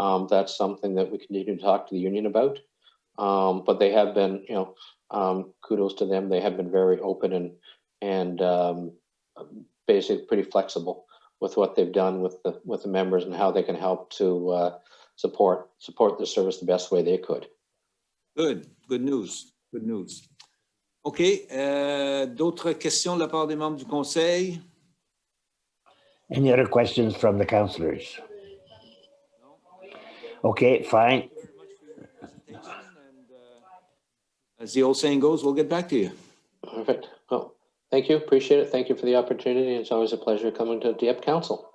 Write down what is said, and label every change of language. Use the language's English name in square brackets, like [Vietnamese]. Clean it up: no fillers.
[English] That's something that we continue to talk to the union about. But they have been, kudos to them. They have been very open and basically pretty flexible with what they've done with the members and how they can help to support the service the best way they could. Good news. OK. [French] D'autres questions de la part des membres du Conseil? [English] Any other questions from the councillors? Okay, fine. As the old saying goes, we'll get back to you. Perfect. Well, thank you. Appreciate it. Thank you for the opportunity. It's always a pleasure coming to Dieppe Council.